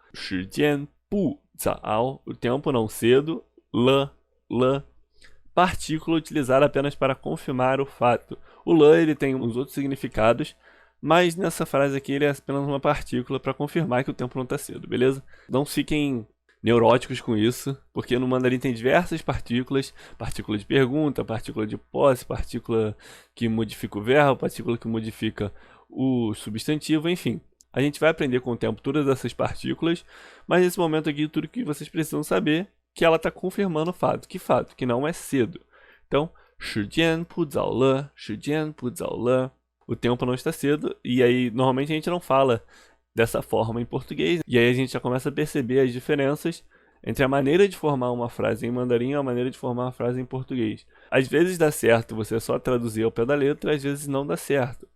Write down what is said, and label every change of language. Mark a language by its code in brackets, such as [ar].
[zh] 时间不早. [pt] O tempo, não. Cedo. 了.Partícula utilizada apenas para confirmar o fato. O了, ele tem uns outros significados, mas nessa frase aqui ele é apenas uma partícula para confirmar que o tempo não está cedo, beleza? Não fiquem neuróticos com isso, porque no mandarim tem diversas partículas, partícula de pergunta, partícula de posse, partícula que modifica o verbo, partícula que modifica o substantivo, enfim. A gente vai aprender com o tempo todas essas partículas, mas nesse momento aqui tudo que vocês precisam saber é que ela está confirmando o fato. Que fato? Que não é cedo. [zh] Então, 时间不早了，时间不早了. [pt] O tempo não está cedo, e aí normalmente a gente não fala dessa forma em português, e aí a gente já começa a perceber as diferenças entre a maneira de formar uma frase em mandarim e a maneira de formar uma frase em português. Às vezes dá certo você só traduzir ao pé da letra, às vezes não dá certo.